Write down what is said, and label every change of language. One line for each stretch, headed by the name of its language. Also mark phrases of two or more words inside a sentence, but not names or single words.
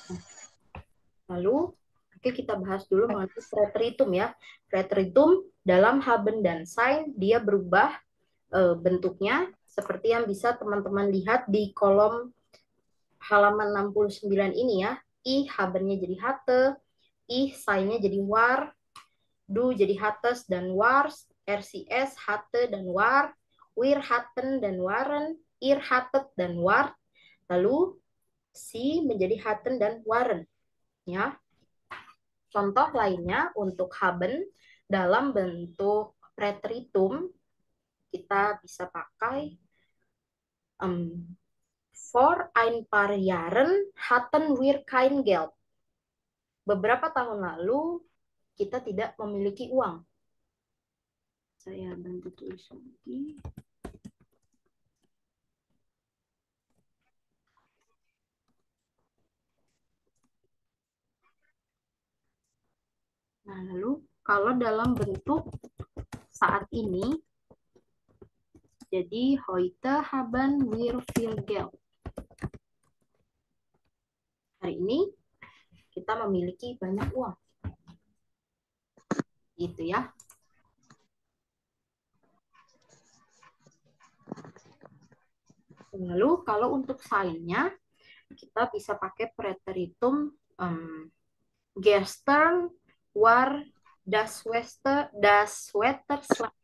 Indonesian: Lalu, oke kita bahas dulu mengenai preteritum ya. Preteritum dalam haben dan sein, dia berubah bentuknya seperti yang bisa teman-teman lihat di kolom halaman 69 ini ya. I habennya jadi hatte, I seinnya jadi war, du jadi hattes dan wars, RCS hatte dan war,
German: wir hatten
Indonesian: dan waren,
German: ihr hattet
Indonesian: dan wart, lalu si menjadi hatten dan waren ya. Contoh lainnya untuk haben dalam bentuk preteritum kita bisa pakai
German: vor ein paar Jahren hatten wir kein Geld.
Indonesian: Beberapa tahun lalu kita tidak memiliki uang. Saya bantu tulis lagi. Nah, lalu kalau dalam bentuk saat ini, jadi
German: heute haben wir viel Geld.
Indonesian: Hari ini kita memiliki banyak uang. Gitu ya. Lalu kalau untuk sign-nya, kita bisa pakai preteritum
German: gestern war Das Wetter schlecht.